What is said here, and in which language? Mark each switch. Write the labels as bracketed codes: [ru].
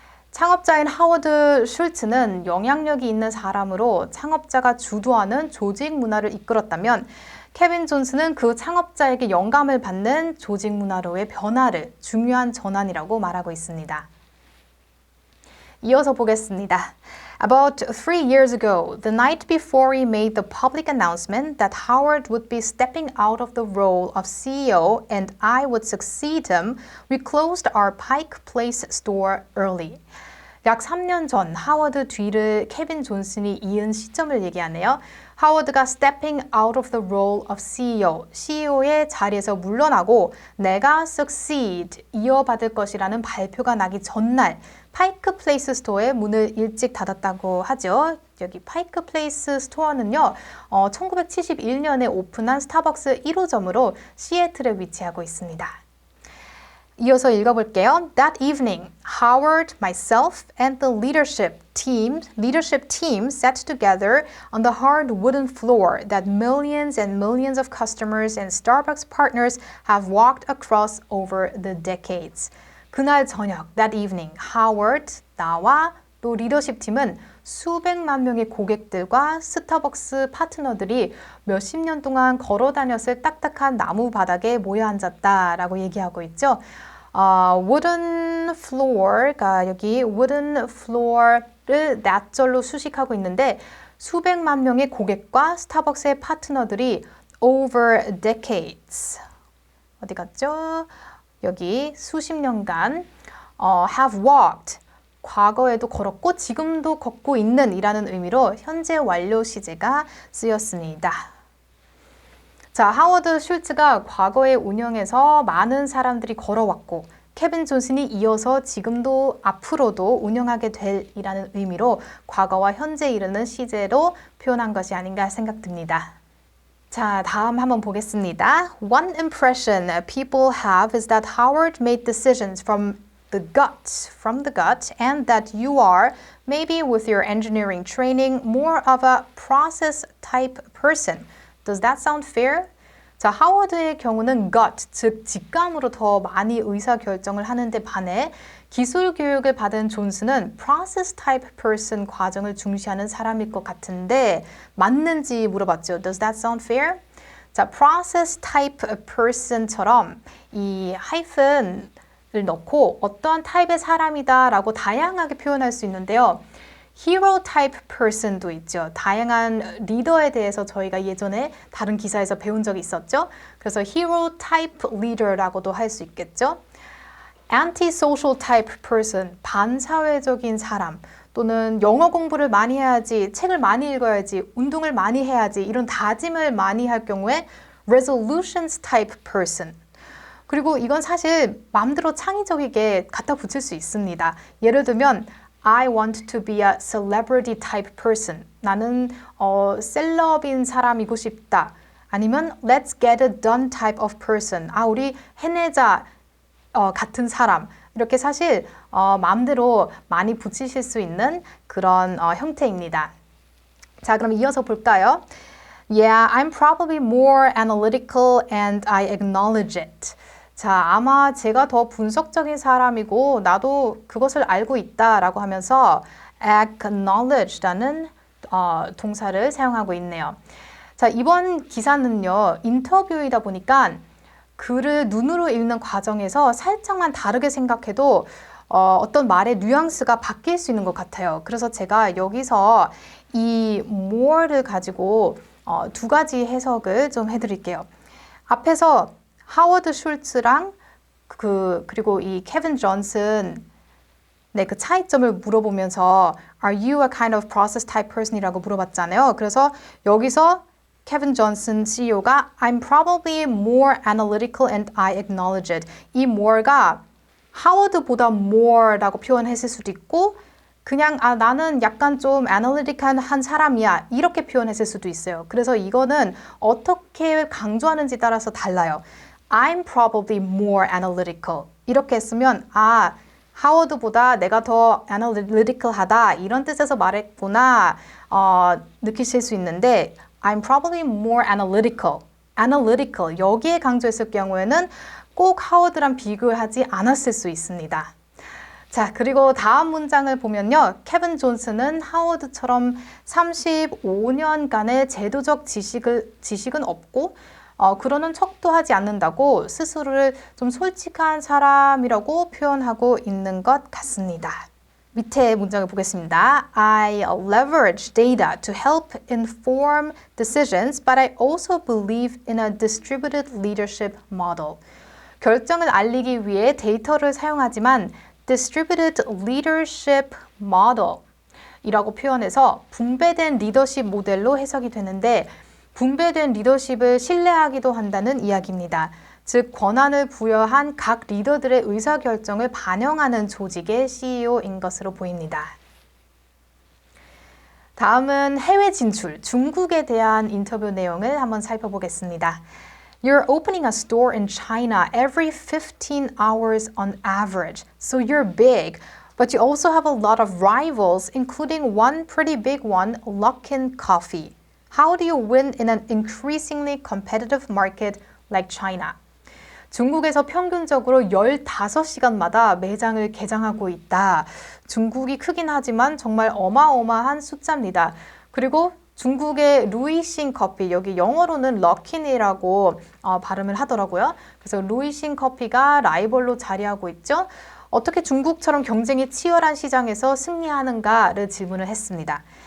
[ko] 창업자인 하워드 슐츠는 영향력이 있는 사람으로 창업자가 주도하는 조직 문화를 이끌었다면 케빈 존슨은 그 창업자에게 영감을 받는 조직 문화로의 변화를 중요한 전환이라고 말하고 있습니다. 이어서 보겠습니다. [en] About 3 years ago, the night before he made the public announcement that Howard would be stepping out of the role of CEO and I would succeed him, we closed our Pike Place store early. [ko] 약 3년 전 하워드 뒤를 케빈 존슨이 이은 시점을 얘기하네요. 하워드가 [en] stepping out of the role of CEO, [ko] CEO의 자리에서 물러나고 내가 succeed, 이어받을 것이라는 발표가 나기 전날 파이크 플레이스 스토어의 문을 일찍 닫았다고 하죠. 여기 파이크 플레이스 스토어는요, 1971년에 오픈한 스타벅스 1호점으로 시애틀에 위치하고 있습니다. 이어서 읽어볼게요. [en] That evening, Howard, myself, and the leadership team sat together on the hard wooden floor that millions and millions of customers and Starbucks partners have walked across over the decades. [ko] 그날 저녁, [en] that evening, [ko] Howard, 나와 또 리더십 팀은 수백만 명의 고객들과 스타벅스 파트너들이 몇십 년 동안 걸어 다녔을 딱딱한 나무 바닥에 모여 앉았다라고 얘기하고 있죠. [en] wooden floor [ko] 가 여기 wooden floor를 낫절로 수식하고 있는데 수백만 명의 고객과 스타벅스의 파트너들이 [en] over decades [ko] 어디 갔죠? 여기 수십 년간 [en] have walked [ko] 과거에도 걸었고 지금도 걷고 있는 이라는 의미로 현재 완료 시제가 쓰였습니다. 자, 하워드 슐츠가 과거의 운영에서 많은 사람들이 걸어왔고 케빈 존슨이 이어서 지금도 앞으로도 운영하게 될 이라는 의미로 과거와 현재 이르는 시제로 표현한 것이 아닌가 생각됩니다. 자, 다음 한번 보겠습니다. [en] One impression people have is that Howard made decisions from the gut, and that you are, maybe with your engineering training, more of a process type person. Does that sound fair? [ko] 자, 하워드의 경우는 gut, 즉 직감으로 더 많이 의사결정을 하는데 반해 기술 교육을 받은 존슨은 [en] process type person [ko] 과정을 중시하는 사람일 것 같은데 맞는지 물어봤죠. [en] Does that sound fair? [ko] 자, [en] process type person [ko] 처럼 이 하이픈을 넣고 어떠한 타입의 사람이다 라고 다양하게 표현할 수 있는데요. [en] hero type person도 있죠. [ko] 다양한 리더에 대해서 저희가 예전에 다른 기사에서 배운 적이 있었죠. 그래서 [en] hero type leader [ko] 라고도 할 수 있겠죠. [en] anti-social type person, [ko] 반사회적인 사람 또는 영어 공부를 많이 해야지, 책을 많이 읽어야지, 운동을 많이 해야지 이런 다짐을 많이 할 경우에 [en] resolutions type person. [ko] 그리고 이건 사실 마음대로 창의적이게 갖다 붙일 수 있습니다. 예를 들면 [en] I want to be a celebrity type person. [ko] 나는 셀럽인 사람이고 싶다. 아니면 [en] let's get it done type of person. [ko] 우리 해내자 같은 사람. 이렇게 사실 마음대로 많이 붙이실 수 있는 그런 형태입니다. 자, 그럼 이어서 볼까요? [en] Yeah, I'm probably more analytical and I acknowledge it. [ko] 자, 아마 제가 더 분석적인 사람이고 나도 그것을 알고 있다라고 하면서 acknowledge라는 동사를 사용하고 있네요. 자, 이번 기사는요, 인터뷰이다 보니까 글을 눈으로 읽는 과정에서 살짝만 다르게 생각해도 어떤 말의 뉘앙스가 바뀔 수 있는 것 같아요. 그래서 제가 여기서 이 more를 가지고 두 가지 해석을 좀 해드릴게요. 앞에서 하워드 슐츠랑 그리고 이 케빈 존슨 그 차이점을 물어보면서 [en] Are you a kind of process type person [ko] 이라고 물어봤잖아요. 그래서 여기서 케빈 존슨 CEO가 [en] I'm probably more analytical and I acknowledge it. [ko] 이 more가 하워드보다 more라고 표현했을 수도 있고 그냥 나는 약간 좀 애널리틱한 사람이야 이렇게 표현했을 수도 있어요. 그래서 이거는 어떻게 강조하는지 따라서 달라요. [en] I'm probably more analytical [ko] 이렇게 했으면 하워드보다 내가 더 analytical하다 이런 뜻에서 말했구나 느끼실 수 있는데 I'm probably more analytical 여기에 강조했을 경우에는 꼭 하워드랑 비교하지 않았을 수 있습니다. 자, 그리고 다음 문장을 보면요. 케빈 존슨은 하워드처럼 35년간의 제도적 지식은 없고 그러는 척도 하지 않는다고 스스로를 좀 솔직한 사람이라고 표현하고 있는 것 같습니다. 밑에 문장을 보겠습니다. [en] I leverage data to help inform decisions, but I also believe in a distributed leadership model. [ko] 결정을 알리기 위해 데이터를 사용하지만 [en] distributed leadership model [ko] 이라고 표현해서 분배된 리더십 모델로 해석이 되는데 분배된 리더십을 신뢰하기도 한다는 이야기입니다. 즉 권한을 부여한 각 리더들의 의사결정을 반영하는 조직의 CEO인 것으로 보입니다. 다음은 해외 진출, 중국에 대한 인터뷰 내용을 한번 살펴보겠습니다. [en] You're opening a store in China every 15 hours on average, so you're big. But you also have a lot of rivals, including one pretty big one, Luckin Coffee. How do you win in an increasingly competitive market like China? [ko] 중국에서 평균적으로 15시간마다 매장을 개장하고 있다. 중국이 크긴 하지만 정말 어마어마한 숫자입니다. 그리고 중국의 루이싱 커피, 여기 영어로는 럭킨이라고 발음을 하더라고요. 그래서 루이싱 커피가 라이벌로 자리하고 있죠. 어떻게 중국처럼 경쟁이 치열한 시장에서 승리하는가를 질문을 했습니다.